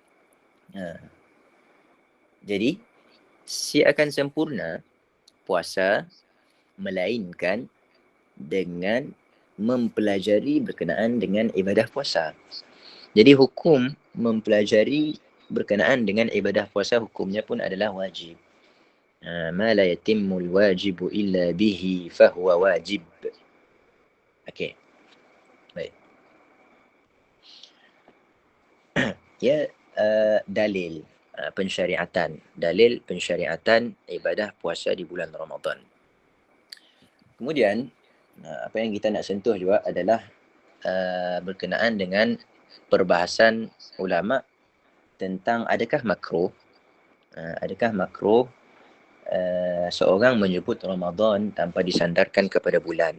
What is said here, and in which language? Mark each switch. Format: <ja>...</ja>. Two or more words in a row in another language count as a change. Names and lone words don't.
<ms>Jadi si akan sempurna puasa melainkan dengan mempelajari berkenaan dengan ibadah puasa. Jadi hukum mempelajari berkenaan dengan ibadah puasa, hukumnya pun adalah wajib.</ms> <ar>ما لا يتم الواجب إلا به فهو واجب.</ar> <ms>Okey. Baik. ia dalil pensyariatan. Dalil pensyariatan ibadah puasa di bulan Ramadan. Kemudian, apa yang kita nak sentuh juga adalah berkenaan dengan perbahasan ulama tentang adakah makruh seorang menyebut Ramadan tanpa disandarkan kepada bulan.</ms>